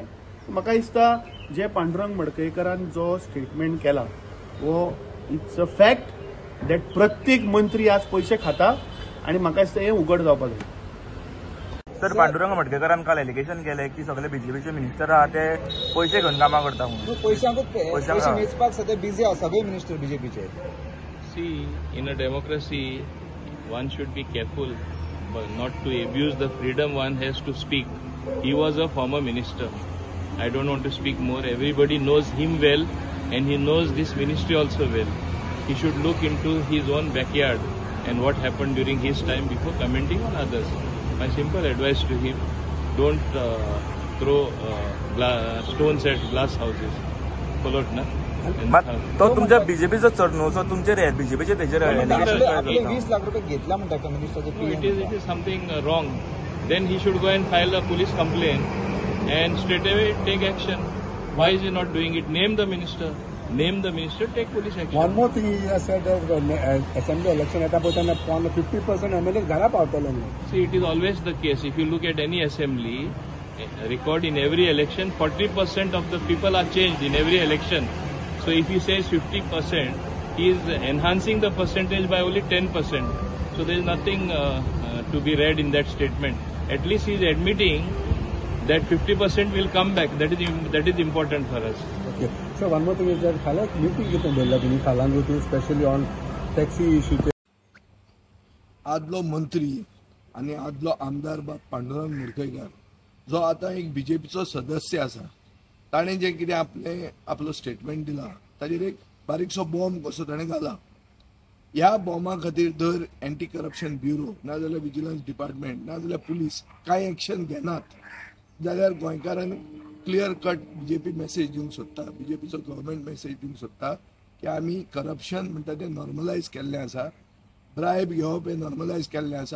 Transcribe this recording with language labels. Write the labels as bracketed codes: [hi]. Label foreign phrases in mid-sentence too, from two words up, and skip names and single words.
[kok] म्हाका दिसता जे पांडुरंग मडकयकरान जो स्टेटमेंट केला [en] oh it's a fact that [kok] प्रत्येक मंत्री आज पयशे खाता आणि म्हाका दिसता हें उघड जावपाक जाय. सर, पांडुरंग मडकयकरान काल एलिगेशन केलें की सगळे बीजेपीचे मिनिस्टर आहा ते पयशे घेवन कामां करता म्हणून. पयशे मेजपाक सध्या बिझी आहा सगळे मिनिस्टर बीजेपीचे. [en] See, in a democracy, one should be careful but not to abuse the freedom one has to speak. He was a former minister. I don't want to speak more. Everybody knows him well and he knows this ministry also well. He should look into his own backyard and what happened during his time before commenting on others. My simple advice to him, don't throw stones at glass houses. Followed na? [kok] तो तुमच्या बीजेपीचो चड न्हू, सो तुमचेर बीजेपीचे तेजेर आपले 20 लाख रुपये घेतला म्हणटा मिनिस्टरचे. [en] It is something wrong. Then he should go and file a police complaint and straight away take action. Why is he not doing it? Name the minister. Name the minister, take police action. One more thing he has said that assembly election at about 50% MLA [kok] घरा पावतले. [en] See, it is always the case. If you look at any assembly record in every election, 40% of the people are changed in every election. So if he says 50%, he is enhancing the percentage by only 10%. So there is nothing to be read in that statement. At least he is admitting that 50% will come back. That is important for us. Okay. So one more thing is that [kok] खाला meeting घेतून बोलला तुम्ही खालांगुटी [en] especially on taxi issue. [kok] आदलो मंत्री आणि आदलो आमदार पांडुरंग मडकयकर जो आता एक बीजेपीचो सदस्य आसा, ताणे जे कितें आपलो स्टेटमेंट दिला ताजेर एक बारीकसो बॉम्ब कसो ताणें घाला. ह्या बॉम्बा खातीर धर एंटी करप्शन ब्युरो नाजाल्यार विजिलन्स डिपार्टमेंट नाजाल्यार पुलीस कांय एक्शन घेनात जाल्यार गोंयकारांक [en] clear cut [kok] बीजेपी मेसेज दिवंक सोदता, बीजेपीचो गव्हर्मेंट मेसेज दिवंक सोदता की आमी करप्शन म्हणटा तें नॉर्मलायज केल्लें आसा, ब्रायब घेवप हें नॉर्मलायज केल्लें आसा.